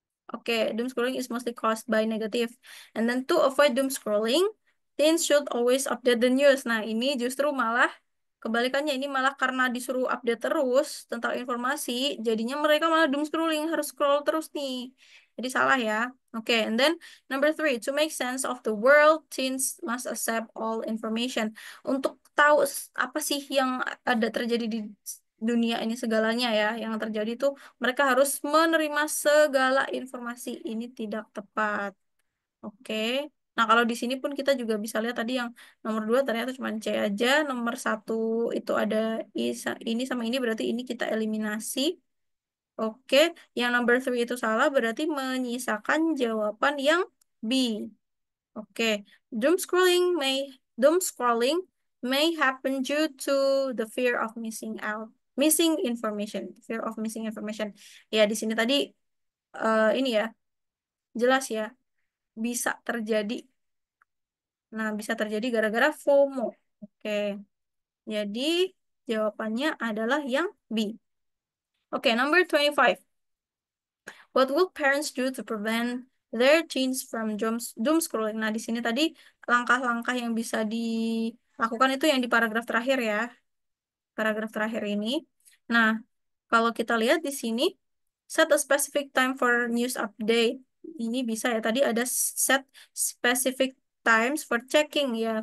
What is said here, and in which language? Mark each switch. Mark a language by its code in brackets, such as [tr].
[en] Okay, doom scrolling is mostly caused by negative. And then to avoid doom scrolling, teens should always update the news. [id] Nah, ini justru malah kebalikannya. Ini malah karena disuruh update terus tentang informasi, jadinya mereka malah doom scrolling, harus scroll terus nih. Jadi salah ya. [en] Okay, and then number three, to make sense of the world, teens must accept all information. [id] Untuk tahu apa sih yang ada terjadi di dunia ini segalanya ya, yang terjadi tuh mereka harus menerima segala informasi ini tidak tepat. Oke. Nah, kalau di sini pun kita juga bisa lihat tadi yang nomor dua ternyata cuma C aja. Nomor satu itu ada ini sama ini berarti ini kita eliminasi. Oke. Yang [en] number three [id] itu salah berarti menyisakan jawaban yang B. Oke. [en] Doom scrolling may doom scrolling may happen due to the fear of missing out. Missing information. Fear of missing information. [id] Ya, di sini tadi ini ya, jelas ya, bisa terjadi. Nah, bisa terjadi gara-gara FOMO. Oke, jadi jawabannya adalah yang B. [en] Oke, number 25. What will parents do to prevent their teens from doom scrolling? [id] Nah, di sini tadi langkah-langkah yang bisa dilakukan itu yang di paragraf terakhir ya. Paragraf terakhir ini. Nah, kalau kita lihat di sini, [en] set a specific time for news update. [id] Ini bisa ya, tadi ada [en] set specific times for checking [id] ya.